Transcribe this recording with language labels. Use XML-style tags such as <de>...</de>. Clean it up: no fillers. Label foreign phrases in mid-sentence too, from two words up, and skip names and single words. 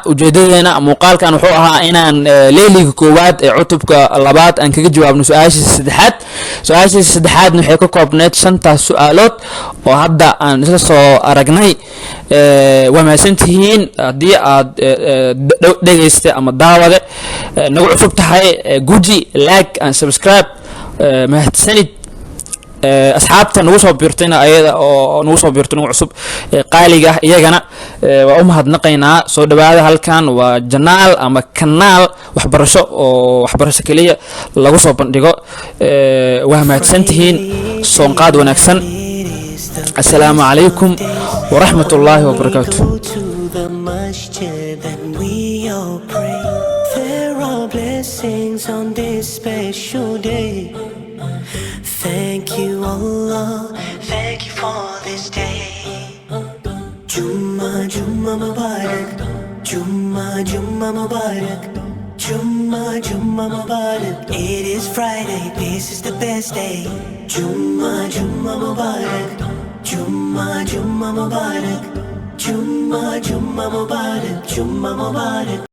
<so>ujeedadeena muuqaalkan wuxuu ahaa inaan leeliga koowaad ee cutubka labaad aan kaga jawaabno su-aashiisa saddexaad. su-aashiisa saddexaadna waxay ka koobneyd 5taas su-aalood oo hadda aan isla soo aragnay. waa mahadsantihiin haddii aad dhegaystay ama daawade nagu cusub tahay. guji</so> <en>like and subscribe.</en> <so>mahadsanid asxaabta nagu soo biirtayna ayada oo nagu soo biirto nagu cusub qaaliga ah iyagana waa u mahadnaqaynaa. soo dhawaada. halkan waa janaal ama kanaal waxbarasho oo waxbarasho kaliya lagu soo bandhigo. waa mahadsantihiin. soonqaad wanaagsan.</so> <ar>السلام عليكم ورحمة الله وبركاته.</ar> <en>Thank you Allah, thank you for this day.</en> <ar>جمعة جمعة مبارك، جمعة جمعة مبارك، جمعة جمعة مبارك.</ar> <en>It is Friday, this is the best day.</en> <ar>جمعة جمعة مبارك، جمعة جمعة مبارك، جمعة جمعة مبارك، جمعة مبارك.</ar>